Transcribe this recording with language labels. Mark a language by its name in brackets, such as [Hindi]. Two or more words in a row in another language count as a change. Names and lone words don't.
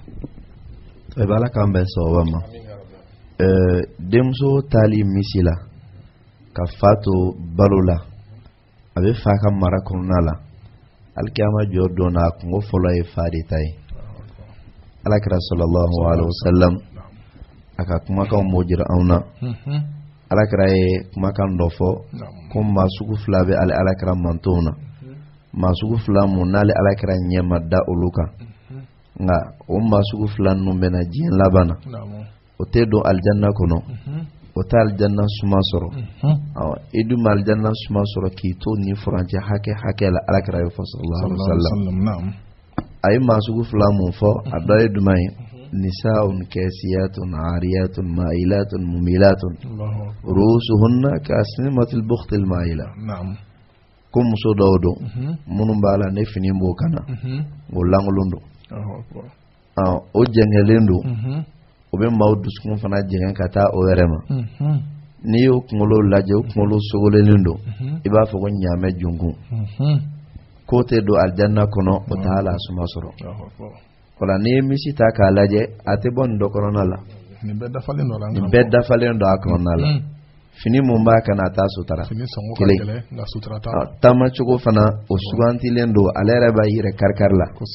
[Bambara] Ala k'an bɛn sababa ma denmuso taali misi la ka fa to balo la a bɛ fa ka mara kɔnɔna la alikiyama jɔ don na kungo fɔlɔ ye fa de ta ye Alakira [Arabic] صلى الله عليه [Bambara] wasallam a ka kumakanw m'o jira anw na Alakira ye kumakan dɔ fɔ ko maa sugu fila bɛ Alakira mantonw na maa sugu fila mun n'ale Alakira ɲɛ ma da olu kan nka o maa sugu fila ninnu bɛna diɲɛ laban na o tɛ don alijanna kɔnɔ o tɛ alijanna suma sɔrɔ i dun ma alijanna suma sɔrɔ k'i to ni furancɛ hakɛ la Alakira ye fɔ [Arabic] صلى الله عليه وسلم [Bambara] a ye maa sugu fila mun fɔ a dɔ ye jumɛn ye [Arabic] نساء كاسيات عاريات مائلات مميلات رؤوسهن كأسنمة البخت المائلة [Bambara] ko muso dɔw don minnu b'a la ne fini b'o kana o langolon don o jɛngɛlen don o bɛ maaw dusukun fana jɛngɛ ka taa o yɛrɛ ma n'i y'o kunkolo lajɛ o kunkolo sogolenen don i b'a fɔ ko ɲaamɛ junkun ko tɛ don alijanna kɔnɔ o t'a la suma sɔrɔ wala n'i ye misi ta k'a lajɛ a tɛ bɔ nin dɔ kɔnɔna la nin bɛɛ dafalen don a kɔnɔna la fini mun b'a kana a t'a sutara kelen taama cogo fana o sugantilen don ale yɛrɛ b'a yɛrɛ kari la